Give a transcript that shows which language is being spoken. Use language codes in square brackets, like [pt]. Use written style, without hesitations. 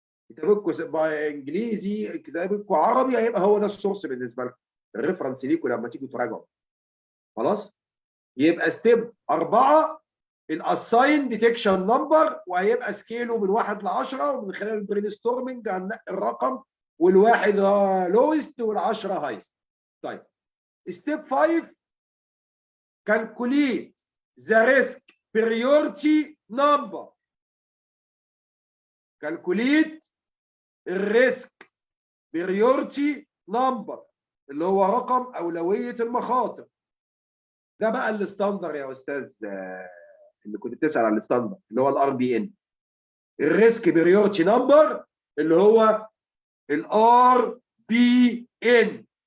[ar] كتابتكم انجليزي، كتابتكم عربي، هيبقى هو ده السورس بالنسبه لكم، الريفرنس ليكم لما تيجوا تراجعوا. خلاص. يبقى ستيب 4 الاساين ديتكشن نمبر، وهيبقى سكيله من 1 ل 10، ومن خلال البرين ستورمنج هننقي الرقم، والواحد لويست وال10 هايست. طيب ستيب [en] 5 calculate the risk priority number. [ar] كالكوليت الريسك بريورتي نمبر اللي هو رقم اولويه المخاطر. ده بقى الستاندر يا استاذ، اللي كنت بتسال على الستاندر اللي هو الار بي ان. الريسك بريورتي نمبر اللي هو الار بي ان.